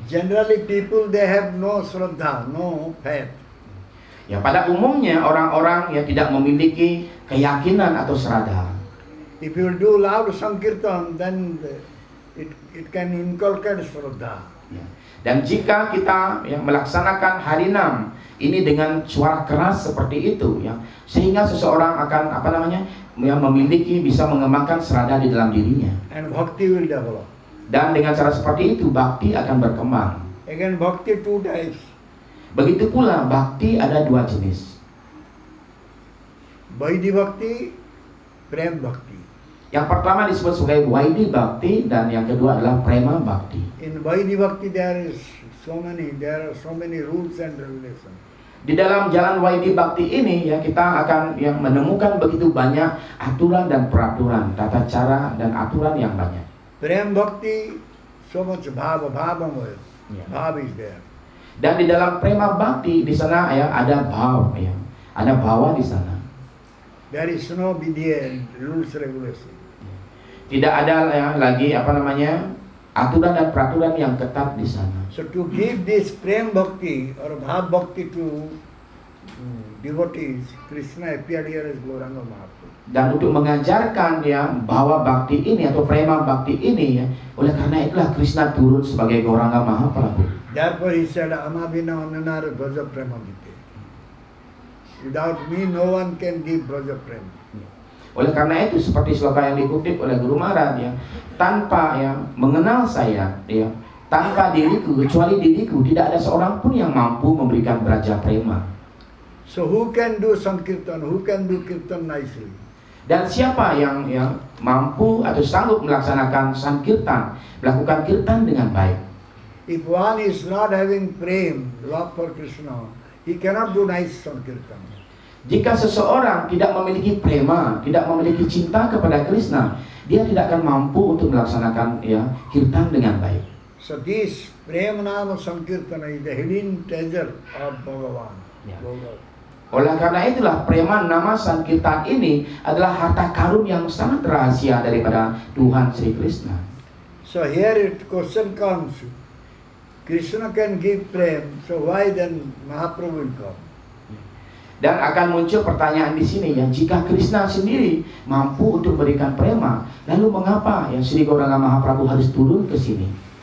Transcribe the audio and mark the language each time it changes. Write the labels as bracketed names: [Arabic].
[English] Generally people they have no shraddha, no faith. [Indonesian] Ya pada umumnya orang-orang yang tidak memiliki keyakinan atau sraddha. [English] If you do loud sankirtan, then it can inculcate shraddha. [Indonesian] Ya. Dan jika kita ya, melaksanakan Harinam ini dengan suara keras seperti itu ya, sehingga seseorang akan memiliki bisa mengembangkan sraddha di dalam dirinya. [English] And bhakti will develop. [Indonesian] Dan dengan cara seperti itu bakti akan berkembang. [English] Again bhakti 2 types. [Indonesian] Begitu pula bakti ada 2 jenis. [English] Vaidhi bhakti, prem bhakti. [Indonesian] Yang pertama disebut sebagai Vaidhi Bhakti dan yang kedua adalah Prema Bhakti. [English] In Vaidhi bhakti there are so many rules and regulations. [Indonesian] Di dalam jalan Vaidhi Bhakti ini ya kita akan yang menemukan begitu banyak aturan dan peraturan, tata cara dan aturan yang banyak. [English] Prem bhakti, so much bhava moya. [Indonesian] Ya. [English] Bhava is there. [Indonesian] Dan di dalam Prema Bhakti di sana ya ada bhav ya, ada bhawa di sana. [English] There is no vidya and rules regulation. [Indonesian] Tidak ada ya, lagi aturan dan peraturan yang ketat di sana. [English] So to give this prem bhakti or bhav bhakti to devotees, Krishna appeared here as Gauranga Mahaprabhu. [Indonesian] Dan untuk mengajarkan ya bahwa bakti ini atau prema bakti ini ya, oleh karena itulah Krishna turun sebagai Gauranga Mahaprabhu. Therefore he said, [Bangla] Amabhina Ananar Braja Prema Gite. [English] Without me no one can give Braja Prema. [Indonesian] Oleh karena itu seperti sloka yang dikutip oleh Guru Maharaj ya, tanpa ya mengenal saya ya, tanpa diriku kecuali diriku tidak ada seorang pun yang mampu memberikan braja prema. [English] So who can do Sankirtan? Who can do Kirtan nicely? [Indonesian] Dan siapa yang mampu atau sanggup melaksanakan sankirtan, melakukan kirtan dengan baik? [English] If one is not having prem, love for Krishna, he cannot do nice Sankirtan. [Indonesian] Jika seseorang tidak memiliki prema, tidak memiliki cinta kepada Krishna, dia tidak akan mampu untuk melaksanakan kirtan dengan baik. [English] So this Prema Nama Sankirtana is the hidden treasure of Bhagavan. [Indonesian] Ya. Gaura. Oleh karena itulah prema nama sankirtan ini adalah harta karun yang sangat rahasia daripada Tuhan Sri Krishna. [English] So here it question comes, Krishna can give prem, so why then Mahaprabhu will come? [Indonesian] Dan akan muncul pertanyaan di sini ya, jika Krishna sendiri mampu untuk memberikan prema, lalu mengapa Sri Gauranga Mahaprabhu harus turun ke sini?